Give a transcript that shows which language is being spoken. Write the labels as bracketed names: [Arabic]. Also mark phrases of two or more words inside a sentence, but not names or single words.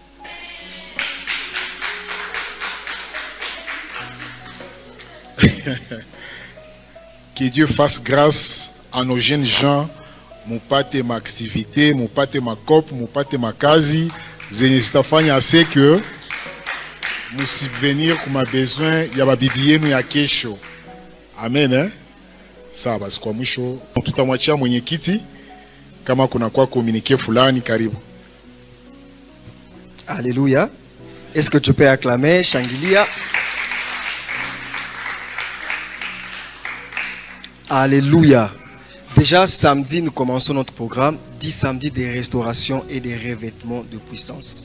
[French] Que Dieu fasse grâce à nos jeunes gens, [Swahili] mupate ma activité, mupate ma cop, mupate ma kazi, zenye zitafanya [French] assez que [Swahili] musubvenir kuma besoin ya babibi yenu ya kesho. [French] Amen, hein? [Swahili] Sawa basi, kwa mwisho tutamwachia mwenyekiti kama kuna kwa communiquer fulani, karibu. [French] Alléluia. Est-ce que tu peux acclamer, Shangilia? Alléluia. Déjà samedi, nous commençons notre programme, 10 samedis des restaurations et des revêtements de puissance.